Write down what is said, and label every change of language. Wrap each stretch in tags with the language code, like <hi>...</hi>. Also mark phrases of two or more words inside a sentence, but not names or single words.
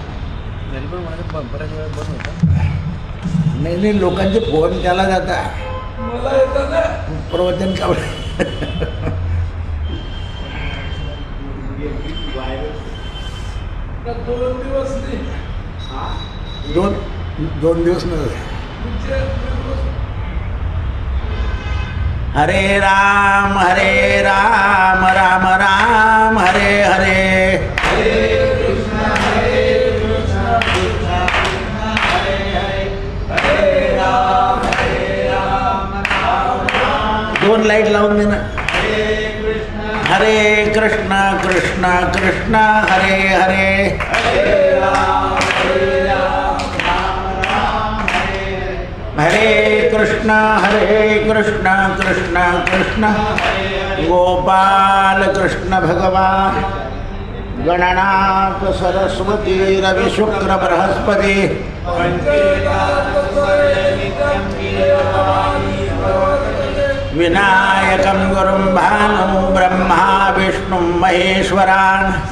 <mr>नाही नाही लोकांचे फोन त्याला जाता मला येतं ना प्रवचन का का 2 दिवस नाही दोन दिवस नव्हते. पुढचे दिवस हरे राम राम राम हरे हरे. दोन लाईट लावून दे ना. हरे कृष्ण कृष्ण कृष्ण हरे हरे. हरे कृष्ण कृष्ण कृष्ण गोपाल कृष्ण भगवान गणनाथ सरस्वती रवि शुक्र बृहस्पति</mr> <sa>विनायकं गुरुं भानु ब्रह्मा विष्णु महेश्वरान्</sa>